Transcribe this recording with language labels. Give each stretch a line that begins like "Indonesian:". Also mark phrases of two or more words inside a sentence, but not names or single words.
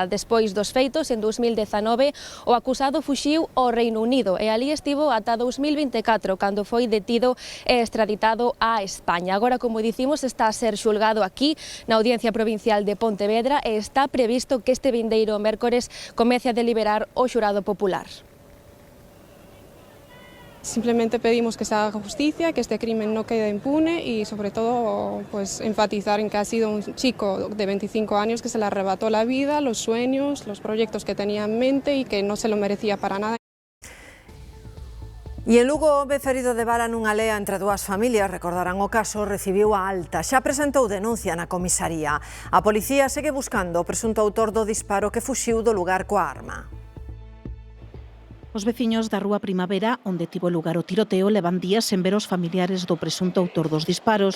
Galician: Despois dos feitos, en 2019, o acusado fuxiu ao Reino Unido e ali estivo ata 2024, cando foi detido e extraditado a España. Agora, como dicimos, está a ser xulgado aquí na Audiencia Provincial de Pontevedra e está previsto que este vindeiro mércores comece a deliberar o xurado popular.
Spanish: Simplemente pedimos que se haga justicia, que este crimen no quede impune y sobre todo pues enfatizar en que ha sido un chico de 25 años que se le arrebató la vida, los sueños, los proyectos que tenía en mente y que no se lo merecía para nada.
Galician: E en Lugo, o home ferido de bala nunha lea entre dúas familias, recordarán o caso, recibiu a alta. Xa presentou denuncia na comisaría. A policía segue buscando o presunto autor do disparo que fuxiu do lugar coa arma. Os veciños da Rúa Primavera, onde tivo lugar o tiroteo, levan días sen ver os familiares do presunto autor dos disparos.